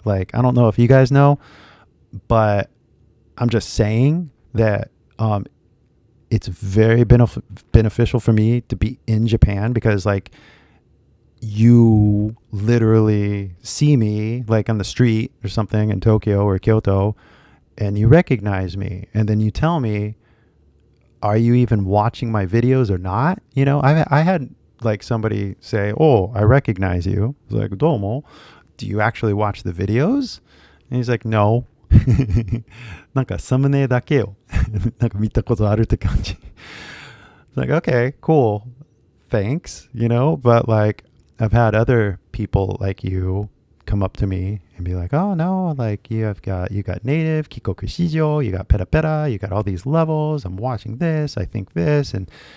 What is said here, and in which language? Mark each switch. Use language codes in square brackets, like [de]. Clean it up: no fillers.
[en] Like, I don't know if you guys know, but I'm just saying that it's very beneficial for me to be in Japan, because like you literally see me like on the street or something in Tokyo or Kyoto, and you recognize me, and then you tell me, are you even watching my videos or not? I had like somebody say, oh, I recognize you. I was like, domo, do you actually watch the videos? And he's like, no. [ja] なんかサムネだけをなんか見たことあるって感じ。 [en] It's like, okay, cool. Thanks, but like I've had other people like you come up to me and be like, oh no, like you got native, kikoku shijo, you got peta peta, you got all these levels, I'm watching this, I think this, and